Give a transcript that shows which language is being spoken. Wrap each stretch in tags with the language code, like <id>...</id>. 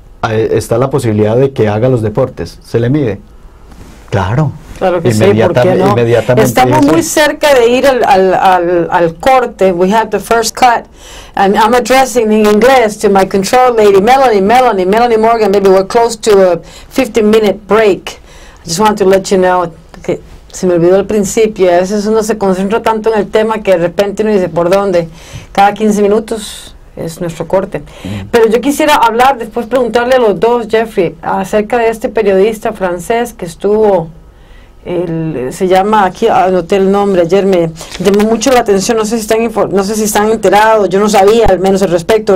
<es>Está la posibilidad de que haga los deportes, ¿se le mide? Claro. Claro que sí, ¿por qué no? Estamos muy cerca de ir al corte.</es> <en>We have the first cut, and I'm addressing in English to my control lady, Melanie Morgan. Maybe we're close to a 15-minute break. I just want to let you know</en> <es>que se me olvidó al principio. A veces uno se concentra tanto en el tema que de repente uno dice, ¿por dónde? Cada 15 minutos es nuestro corte. Pero yo quisiera hablar, después preguntarle a los dos, Jeffrey, acerca de este periodista francés que estuvo se llama, aquí anoté el nombre, ayer me llamó mucho la atención, no sé si están enterados, yo no sabía al menos al respecto.</es>